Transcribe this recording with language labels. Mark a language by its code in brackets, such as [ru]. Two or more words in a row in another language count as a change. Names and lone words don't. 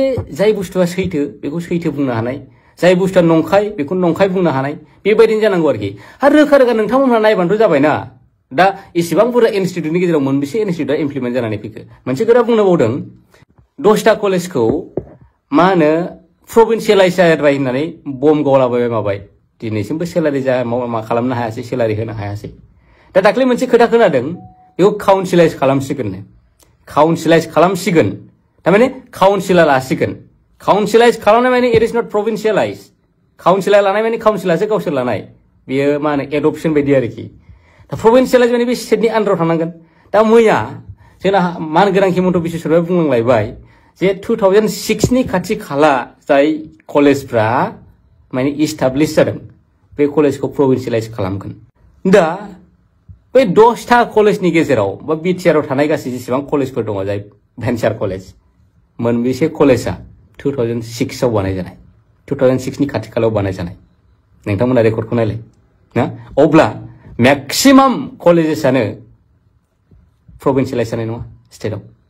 [brx] जाय बुस्थुआ सैथो बेखौ सैथो बुंनो हानाय जाय बुस्थुआ नंखाय बेखौ नंखाय बुंनो हानाय बेबायदिनो जानांगौ आरोखि आरो रोखा नोंथांमोनहा नायबानोथ' जाबायना दा इसेबां बुरजा इनस्टिट्युटनि गेजेराव मोनबेसे इनस्टिट्युटआ इमप्लिमेन्ट जानानै फैखो मोनसे खोथा बुंनो बावदों 10टा कलेजखौ मा होनो प्रभिन्सियेलाइज जाबाय होननानै बम गावलाबाय माबाय दिनैसिमबो सेलारि मा खालामनो हायासै सेलारि होनो हायासै दा दाख्लै मोनसे खोथा खोनादों बेखौ काउन्सिलाइज खालामसिगोन थारमाने काउन्सिला लासिगोन काउन्सिलाइज खालामनाय माने [en] it is not [brx] प्रभिन्सियेलाइज काउन्सिला लानाय माने काउन्सिलासो गावसोर लानाय बेयो मा होनो एडप्शन बायदि आरोखि दा प्रभिन्सियेलाइज माने बे स्टेटनि आन्दाराव थानांगोन दा मैया जोंना मानगोनां हिमन्त बिश्व शर्माया बुंलांलायबाय जे 2006 नि खाथि खाला जाय कलेजफ्रा माने इस्टाब्लिश जादों बे कलेजखौ प्रभिन्सियेलाइज खालामगोन दा बे 10टा कलेजनि गेजेराव बा बिटिआरआव थानाय गासै जेसेबां कलेजफोर दङ जाय भेन्चार कलेज मोनबेसे कलेजआ 2006 आव बानायजानाय 2006 नि खाथि खालायाव बानायजानाय नोंथांमोना रेकर्डखौ नायलाय ना अब्ला मैक्सिमाम कलेजेसआनो प्रभिन्सियेलाइज जानाय नङा स्टेटआव